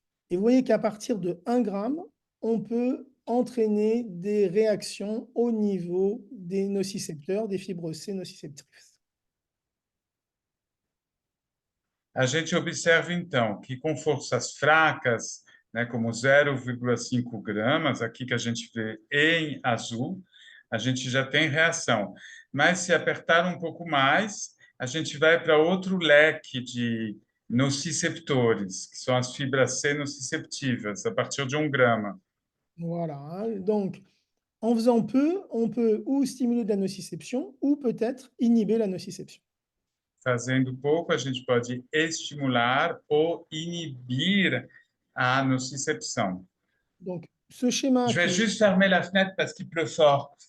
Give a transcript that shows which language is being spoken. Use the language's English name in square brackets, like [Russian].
[French] Et vous voyez qu'à partir de 1 g, on peut entraîner des réactions au niveau des nocicepteurs, des fibres C nociceptrices. [Portuguese] A gente observa, então, que com forças fracas, né, como 0,5 gramas, aqui que a gente vê em azul, a gente já tem reação. Mas se apertar um pouco mais, a gente vai para outro leque de nociceptores, que são as fibras C nociceptivas, a partir de 1 grama. [French] Voilà, donc en faisant peu, on peut ou stimuler de la nociception ou peut-être inhiber la nociception. [Portuguese] Fazendo pouco, a gente pode estimular ou inibir a nocicepção. [French] Donc, ce schéma Je vais juste fermer la fenêtre parce qu'il pleut fort.